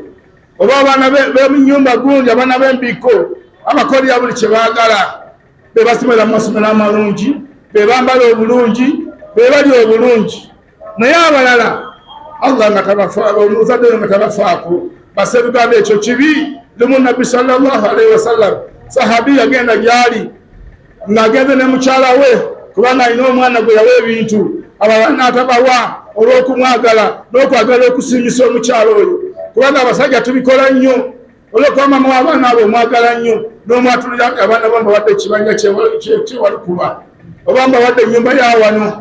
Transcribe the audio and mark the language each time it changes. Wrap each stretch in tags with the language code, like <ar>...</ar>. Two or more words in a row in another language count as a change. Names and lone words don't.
<lg>Oba abaana b'ennyumba gundi abaana b'embiko abakolera buli kye baagala. Be basomera mu masomero amalungi, be bambala obulungi, be bali obulungi naye abalala Allah nga tabafaako, omuzadde nga tabafaako. Basebuganda ekyo kibi. Lumu Nabbi</lg> <ar>صلى الله عليه وسلم</ar> <lg>sahabi yagenda gyali ng'agenze ne mukyala we kubanga alina omwana gwe yawa ebintu abalala atabawa olw'okumwagala n'okwagala okusiimisa omukyala oyo kubanga abasajja tubikola nnyo olw'okuba mama w'abaana abo omwagala nnyo n'omwatulira nti abaana bo mbawadde ekibanja kyewalukuba oba mbawadde ennyumba ya wano.</lg>